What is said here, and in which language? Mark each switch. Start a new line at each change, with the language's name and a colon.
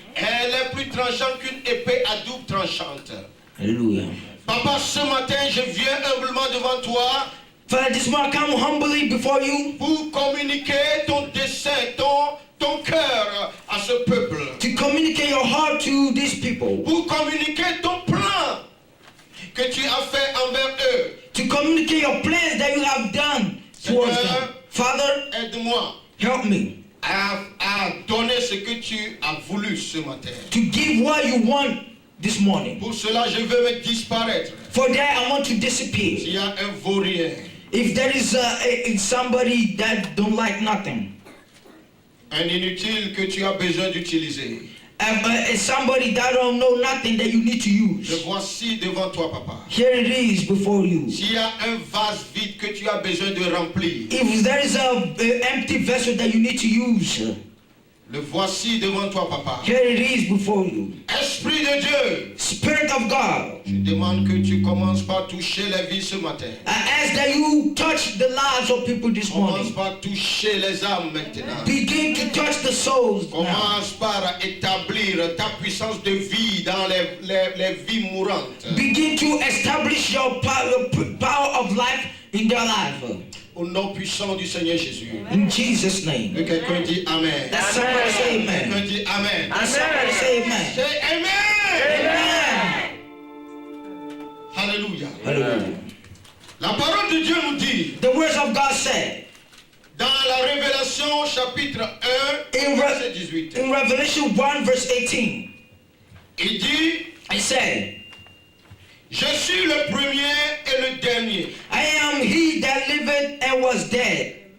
French: Elle est plus tranchante qu'une épée à double tranchante.
English: Hallelujah.
French: Papa, ce matin, je viens humblement devant toi
English: Father, this morning I come humbly before you
French: pour communiquer ton dessein, ton cœur à ce peuple.
English: to communicate your heart to these people,
French: Pour communiquer ton plan que tu as fait envers eux.
English: to communicate your plans that you have done towards them. Father,
French: Aide-moi
English: help me
French: à donner ce que tu as voulu ce matin.
English: to give what you want this morning.
French: Pour cela, je veux me disparaître.
English: For that, I want to disappear.
French: S'il y a un vaurien,
English: If there is somebody that don't like nothing,
French: un inutile que tu as besoin d'utiliser,
English: somebody that don't know nothing that you need to
French: le
English: use,
French: voici devant toi, papa.
English: here it is before you.
French: S'il y a un vase vide que tu as besoin de remplir,
English: If there is a empty vessel that you need to use,
French: le voici devant toi, papa.
English: here it is before you.
French: Esprit de Dieu,
English: Spirit of God,
French: je demande que tu commences par toucher les vies ce matin.
English: I ask that you touch the lives of people this
French: Commence
English: morning.
French: par toucher les âmes maintenant.
English: Begin to touch the souls now.
French: Commence par établir ta puissance de vie dans les vies mourantes.
English: Begin to establish your power of life in their life.
French: Au nom puissant du Seigneur Jésus.
English: In Jesus'
French: Que
English: name.
French: quelqu'un dit Amen.
English: That somebody say amen.
French: Quelqu'un dit Amen.
English: That somebody say amen.
French: C'est Amen.
English: Amen.
French: Alléluia.
English: Hallelujah.
French: La parole de Dieu nous dit
English: The words of God said
French: dans la Révélation chapitre 1 verset 18.
English: in Revelation 1 verse 18.
French: Il dit
English: It said,
French: je suis le premier et le dernier
English: I am he that liveth and was dead,